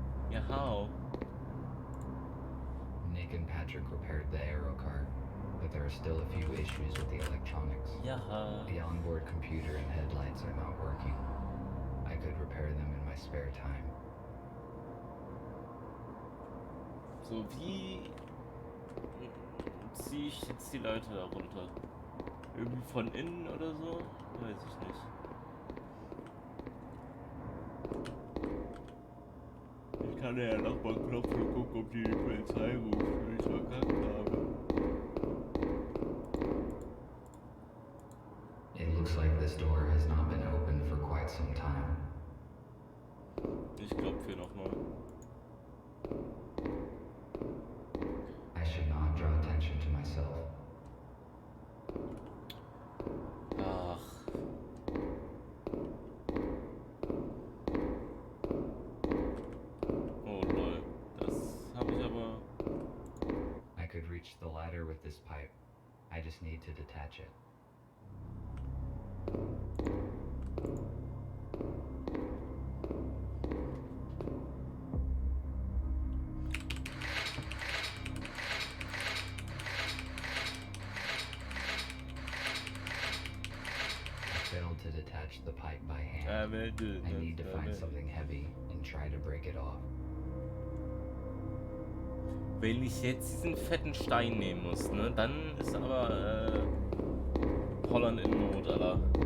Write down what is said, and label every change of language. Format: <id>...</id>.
<en>Yeah, how? Nick and Patrick repaired the aero car, but there are still a few issues with the electronics.</en> <de>Ja.</de> <en>The onboard computer and headlights are not working. I could repair them in my spare time.</en> <de>So, wie ziehe ich jetzt die Leiter da runter? Irgendwie von innen oder so? Weiß ich nicht. Ich kann ja nochmal klopfen und gucken, ob die Polizei ruft, wenn ich verkackt habe.</de> <en>It looks like this door has not been opened for quite some time.</en> <de>Ich klopfe hier nochmal.</de> <en>I should not draw attention to myself.</en> <de>Ach. Oh lol, das habe ich aber...</de> <en>I could reach the ladder with this pipe. I just need to detach it. I failed to detach the pipe by hand. I need to find something heavy and try to break it off.</en> <de>Wenn ich jetzt diesen fetten Stein nehmen muss, ne, dann ist aber Holland in Not, Alter.</de>